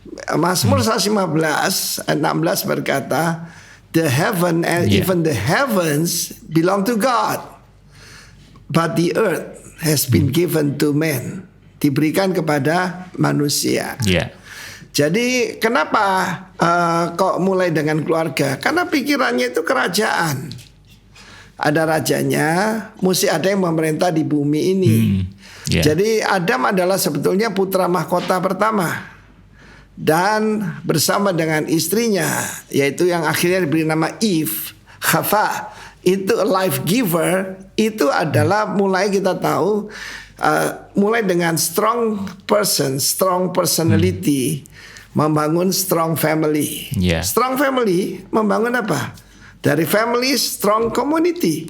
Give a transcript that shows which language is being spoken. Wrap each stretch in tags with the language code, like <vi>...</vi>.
<id>Mazmur 115 ayat 16 berkata,</id> <en>the heaven and even the heavens belong to God, but the earth has been given to man.</en> <id>Diberikan kepada manusia. Jadi kenapa kok mulai dengan keluarga? Karena pikirannya itu kerajaan. Ada rajanya, mesti ada yang memerintah di bumi ini. Jadi Adam adalah sebetulnya putra mahkota pertama. Dan bersama dengan istrinya, yaitu yang akhirnya diberi nama Eve, Hawa, itu life giver, itu adalah mulai kita tahu, mulai dengan</id> <en>strong person, strong personality,</en> <id>membangun strong family. Strong family membangun apa? Dari family, strong community.</id>